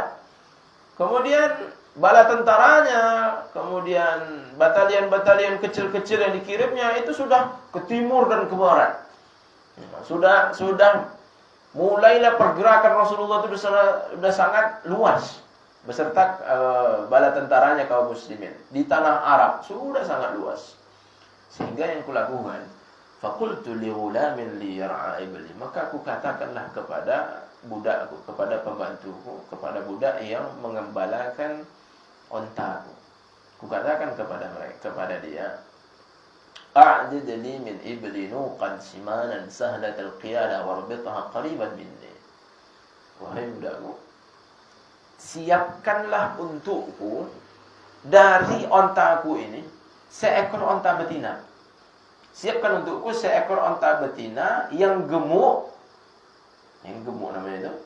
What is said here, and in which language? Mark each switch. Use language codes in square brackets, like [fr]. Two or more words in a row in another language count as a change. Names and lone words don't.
[id] Kemudian bala tentaranya, kemudian batalion-batalion kecil-kecil yang dikirimnya itu sudah ke timur dan ke barat. Sudah mulailah pergerakan Rasulullah itu sudah sangat luas beserta bala tentaranya kaum muslimin di tanah Arab sudah sangat luas. Sehingga yang kulakukan, [ar] فقلت لغلام لي يرعى إبلي, [id] maka aku katakanlah kepada budakku, kepada pembantuku, kepada budak yang mengembalakan ontaku. Ku katakan kepada dia, [ar] أعدد لي من إبلي ناقة سمينة سهلة القيادة واربطها قريبا مني. [id] Wahai budakku, siapkanlah untukku dari ontaku ini seekor onta betina. Siapkan untukku seekor onta betina yang gemuk. Yang gemuk namanya itu.